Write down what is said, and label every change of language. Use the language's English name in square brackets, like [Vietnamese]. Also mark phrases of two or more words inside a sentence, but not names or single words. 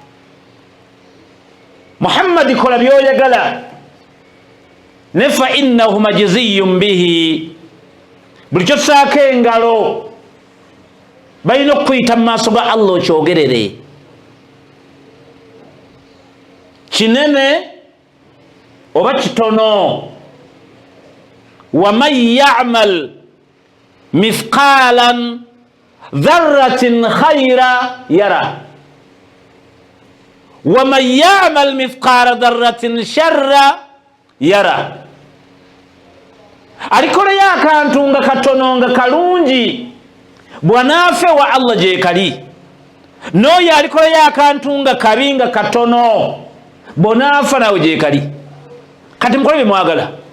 [Ganda] Muhammad kola byoyagala ne [Arabic] فإنه مجزي به [Ganda] buli kyosaako engalo balina okuyita mu maaso ga Allah okyogerere kinene oba kitono [Arabic] ومن يعمل مثقال ذرة خيرا يره ومن يعمل مثقال ذرة شرا يره [Ganda] alikoleyo akantu nga katono nga kalungi bwanaafe wa Allah gye kali n'oyo alikoleyo akantu nga kabi nga katono bonaafa nawe gye kali kati mukole bye mwagala